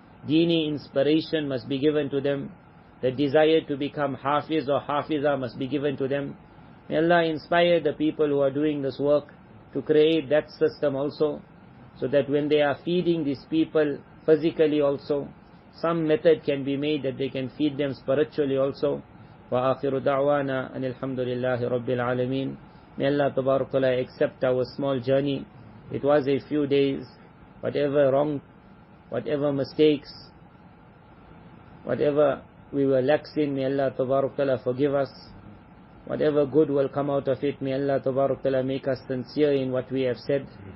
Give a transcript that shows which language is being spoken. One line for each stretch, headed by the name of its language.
English: Deeni inspiration must be given to them. The desire to become hafiz or hafiza must be given to them. May Allah inspire the people who are doing this work to create that system also, so that when they are feeding these people physically also, some method can be made that they can feed them spiritually also.
Arabic: وآخر دعوانا أن الحمد لله رب العالمين.
English: May Allah Tabarak Ta'ala accept our small journey. It was a few days. Whatever wrong, whatever mistakes, whatever we were lax in, may Allah Tabarak Ta'ala forgive us. Whatever good will come out of it, may Allah Tabarak Ta'ala make us sincere in what we have said.